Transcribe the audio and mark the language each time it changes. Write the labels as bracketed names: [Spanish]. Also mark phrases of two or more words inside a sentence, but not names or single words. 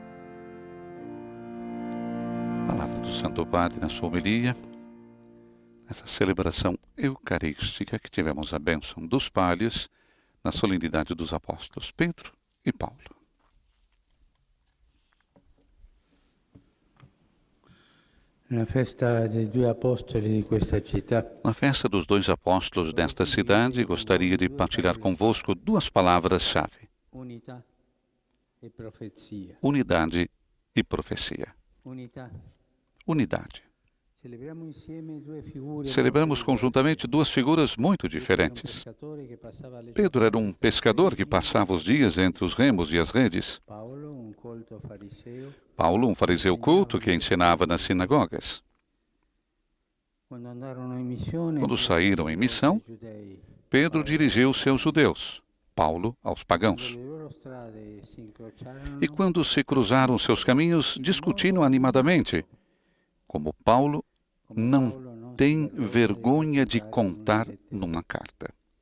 [Portuguese] palavra do Santo Padre na sua homilia, nessa celebração eucarística que tivemos a bênção dos palhos na solenidade dos apóstolos Pedro e Paulo. [Italian] Na festa dei due apostoli di questa città, [Portuguese] Na festa dos dois apóstolos desta cidade, gostaria de partilhar convosco duas palavras-chave: [Italian] unità e profezia. [Portuguese] unidade e profecia. [Italian] Unità. [Portuguese] Unidade. [Italian] Celebriamo insieme due figure. [Portuguese] Celebramos conjuntamente duas figuras muito diferentes. Pedro era um pescador que passava os dias entre os remos e as redes. [Italian] Paolo, un colto fariseo. [Portuguese] Paulo, um fariseu culto que ensinava nas sinagogas. Quando saíram em missão, Pedro dirigiu-se aos judeus, Paulo aos pagãos. E quando se cruzaram seus caminhos, discutiram animadamente, como Paulo não tem vergonha de contar numa carta.